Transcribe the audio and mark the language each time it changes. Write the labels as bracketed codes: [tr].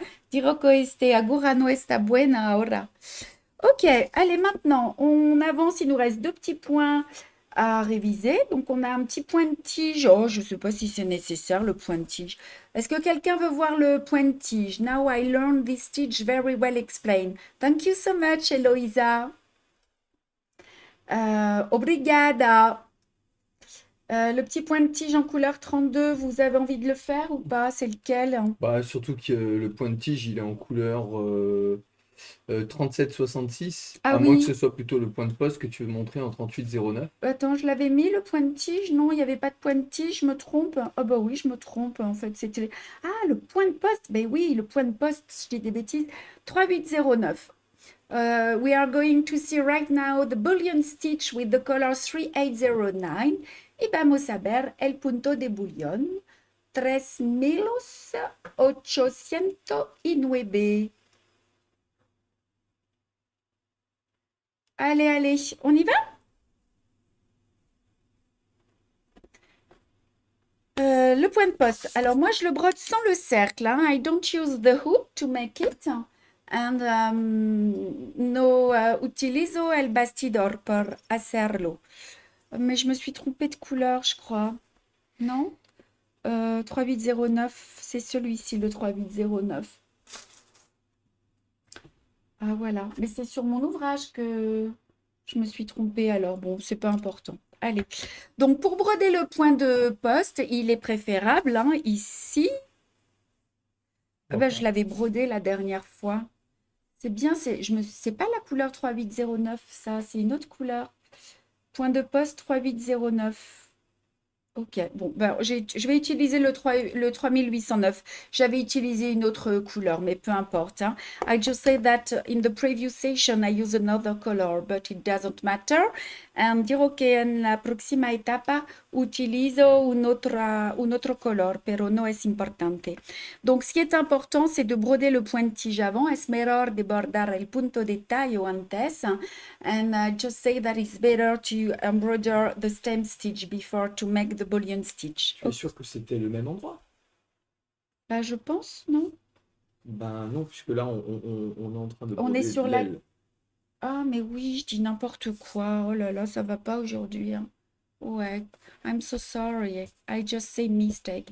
[es] Digo que este agura no está buena ahora. [fr] Ok, allez, maintenant, on avance. Il nous reste deux petits points à réviser. Donc, on a un petit point de tige. Oh, je ne sais pas si c'est nécessaire, le point de tige. Est-ce que quelqu'un veut voir le point de tige? [en] Now I learned this tige very well explained. Thank you so much, Eloisa. [pt] Obrigada. [fr] Le petit point de tige en couleur 32, vous avez envie de le faire ou pas? C'est lequel? Bah, surtout que le point de tige, il est en couleur 37,66, Ah à moins que oui. ce soit plutôt le point de poste que tu veux montrer en 38,09. Attends, je l'avais mis le point de tige? Non, il n'y avait pas de point de tige, je me trompe. Ah bah oui, je me trompe. En fait, c'était... Ah, le point de poste. Ben oui, le point de poste, je dis des bêtises. 3809. [en] We are going to see right now the bullion stitch with the color 3809. [es] Y vamos a ver el punto de bullion 3809. [fr] Allez, allez, on y va? Le point de poste. Alors moi, je le brode sans le cercle, hein. [en] I don't use the hook to make it. [es] And no utilizo el bastidor por hacerlo. [fr] Mais je me suis trompée de couleur, je crois. Non? 3809, c'est celui-ci, le 3809. Ah voilà, mais c'est sur mon ouvrage que je me suis trompée alors. Bon, c'est pas important. Allez. Donc pour broder le point de poste, il est préférable, hein, ici. Ah ben, je l'avais brodé la dernière fois. C'est bien, c'est pas la couleur 3809, ça, c'est une autre couleur. Point de poste 3809. Ok, bon, ben, je vais utiliser le 3809. J'avais utilisé une autre couleur, mais peu importe, hein. [en] I just said that in the previous session I used another color, but it doesn't matter. [es] Digo que en la próxima etapa utilizo un otro color, pero no es importante. [fr] Donc, ce qui est important, c'est de broder le point de tige avant. [es] Es mejor de bordar el punto de tallo antes. [en] And I just say that it's better to embroider the stem stitch before to make the bullion stitch. [fr] Tu es sûr que c'était le même endroit? Bah, je pense, non? Ben non, puisque là, on est en train de On est broder sur la... l'aile. Ah, mais oui, je dis n'importe quoi. Oh là là, ça va pas aujourd'hui, hein. [en] Ouais, I'm so sorry. I just say mistake.